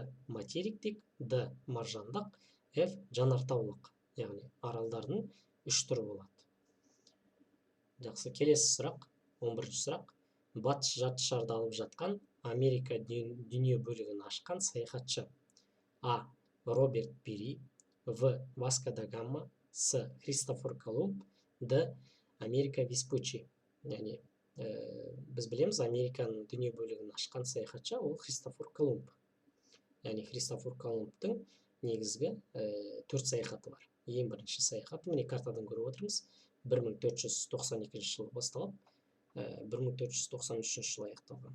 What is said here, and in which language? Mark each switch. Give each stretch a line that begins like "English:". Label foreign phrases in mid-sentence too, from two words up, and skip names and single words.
Kazakh: Материктік, Д. Маржандық, F. Жанартаулық. Яғни аралдардың 3 түрі болады. Жақсы, келесі сұрақ 11-ші сұрақ. Батыс жартышарды алып жатқан Америка дүние бөлігін ашқан саяхатшы: А. Роберт Пири, В. Васко да Гама, С. Христофор Колумб, Д. Америка Веспуччи. Яғни біз білеміз, Американың дүние бөлігін ашқан саяхатшы ол Христофор Колумб. Яғни Христофор Колумбтың негізгі 4 саяхаты бар. Ең бірінші саяхаты міне картадан көріп отырмыз, 1492 жылы басталып, 1493 жылы аяқталған.